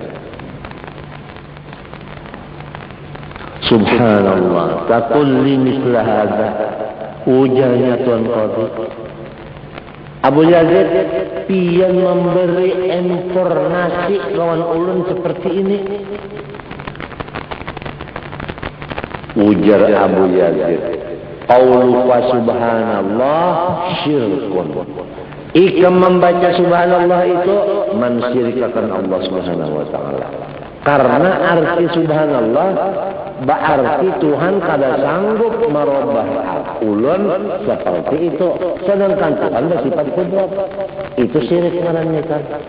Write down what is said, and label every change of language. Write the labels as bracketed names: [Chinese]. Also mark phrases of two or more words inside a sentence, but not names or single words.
[Arabic] سبحان الله تقول مثل هذا. [Banjar] Ujarnya Tuan Qadhi. Abu Yazid pian memberi informasi kawan ulun seperti ini. Ujar Abu Yazid [Arabic] قول و سبحان الله شرك [Banjar] ikam membaca subhanallah itu mensyirikakan Allah subhanahu wa ta'ala karena arti subhanallah berarti Tuhan kada sanggup merubah ulun seperti itu sedangkan Tuhan bersifat kudrat itu syirik namanya kan.